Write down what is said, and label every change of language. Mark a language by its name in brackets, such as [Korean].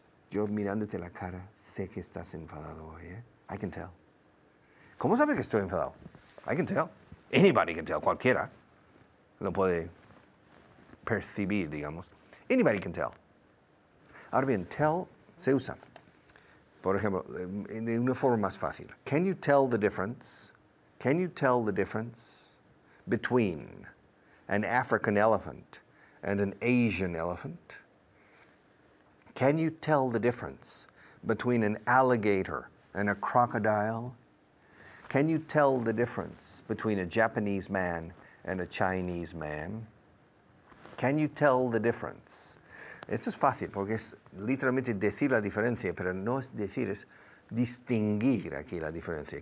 [Spanish] Yo mirándote la cara, sé que estás enfadado hoy, ¿eh? [English] I can tell. [Spanish] ¿Cómo sabes que estoy enfadado? I can tell. [English] Anybody can tell, [Spanish] cualquiera lo puede percibir, digamos. [English] Anybody can tell. [Spanish] Ahora bien, tell se usa, por ejemplo, de una forma más fácil. [English] Can you tell the difference? Can you tell the difference between an African elephant and an Asian elephant? Can you tell the difference between an alligator and a crocodile? Can you tell the difference between a Japanese man and a Chinese man? Can you tell the difference? [Spanish] Esto es fácil porque es literalmente decir la diferencia, pero no es decir, es distinguir aquí la diferencia.